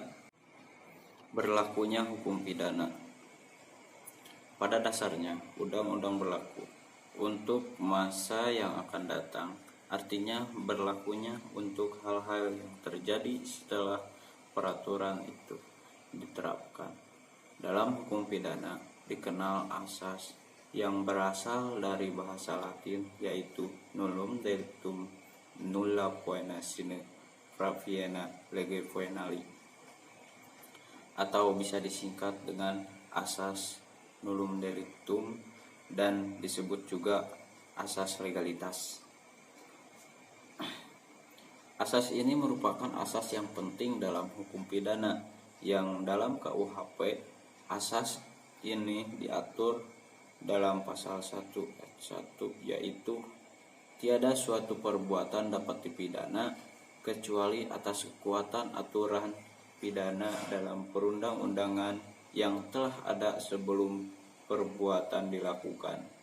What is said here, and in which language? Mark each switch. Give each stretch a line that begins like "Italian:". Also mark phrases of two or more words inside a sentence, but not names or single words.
Indonesian: Berlakunya hukum pidana. Pada dasarnya, undang-undang berlaku untuk masa yang akan datang. Artinya berlakunya untuk hal-hal yang terjadi setelah peraturan itu diterapkan. Dalam hukum pidana dikenal asas yang berasal dari bahasa Latin, yaitu
Latin: nullum delictum nulla poena sine praeviena lege poenali,
Indonesian: atau bisa disingkat dengan asas
Latin: nullum delictum
Indonesian: dan disebut juga asas legalitas. Asas ini merupakan asas yang penting dalam hukum pidana, yang dalam KUHP asas ini diatur dalam pasal 1 ayat 1, yaitu tiada suatu perbuatan dapat dipidana kecuali atas kekuatan aturan pidana dalam perundang-undangan yang telah ada sebelum perbuatan dilakukan.